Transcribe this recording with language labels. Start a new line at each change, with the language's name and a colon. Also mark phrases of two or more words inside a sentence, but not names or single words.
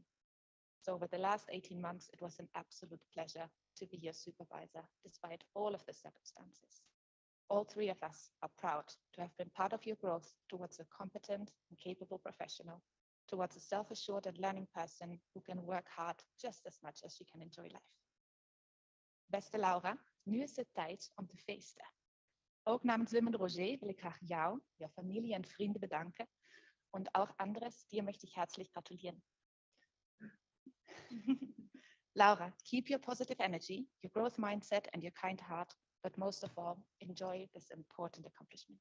English: So over the last 18 months, it was an absolute pleasure to be your supervisor, despite all of the circumstances. All 3 of us are proud to have been part of your growth towards a competent and capable professional, towards a self-assured and learning person who can work hard just as much as she can enjoy life.
Dutch: Beste Laura, nu is het tijd om te feesten. Ook namens Wim en Roger wil ik graag jou, jouw familie en vrienden bedanken.
German: Und auch Andres, dir möchte ich herzlich gratulieren.
English: Laura, keep your positive energy, your growth mindset, and your kind heart, but most of all, enjoy this important accomplishment.